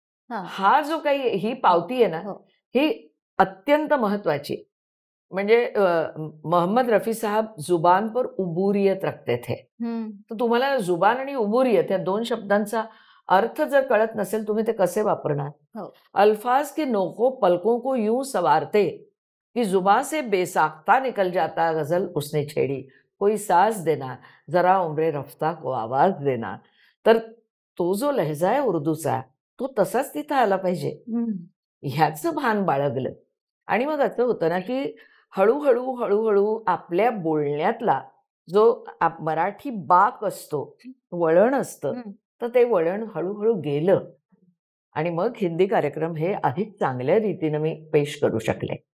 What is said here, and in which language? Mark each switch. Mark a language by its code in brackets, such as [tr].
[mr] हा जो काही ही पावती आहे ना, ही अत्यंत महत्वाची. [hi] म्हणजे मोहम्मद रफी साहब जुबान पर उबूरियत रखते थे. [mr] तर तुम्हाला जुबान आणि उबूरियत या 2 शब्दांचा अर्थ जर कळत नसेल, तुम्ही ते कसे वापरणार? [hi] अल्फाज के नोको पलकों को यूं सवारते कि जुबान से बेसाख्ता निकल जाता गजल उसने छेड़ी, कोई साज देना जरा उम्रे रफ्ता को आवाज देना. [mr] तर तो जो लहजा आहे उर्दूचा, तो तसाच तिथं आला पाहिजे. ह्याचं भान बाळगलं. आणि मग असं होतं ना, की हळूहळू हळूहळू आपल्या बोलण्यातला जो मराठी बाक असतो, वळण असतं, तर ते वळण हळूहळू गेलं आणि मग हिंदी कार्यक्रम हे अधिक चांगल्या रीतीनं मी पेश करू शकले.